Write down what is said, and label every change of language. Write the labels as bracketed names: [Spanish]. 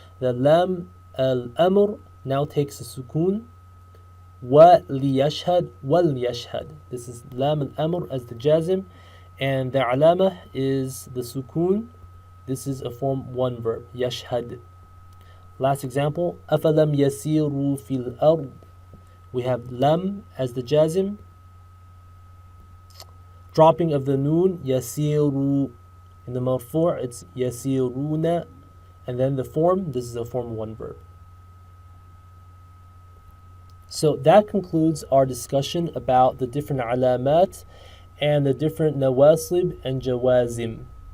[English] The lam al-amr now takes a sukun. [Arabic] Wa liyashhad, wal yashhad. [English] This is lam al-amr as the jazim, and the alama is the sukun. This is a form 1 verb, yashhad. Last example, [Arabic] أَفَلَمْ يَسِيرُوا فِي الْأَرْضِ. [English] We have lam as the jazim, dropping of the noon, yasiru. In the marfu' it's yasiruna, and then the form, this is a form 1 verb. So that concludes our discussion about the different alamat and the different nawasib and jawazim.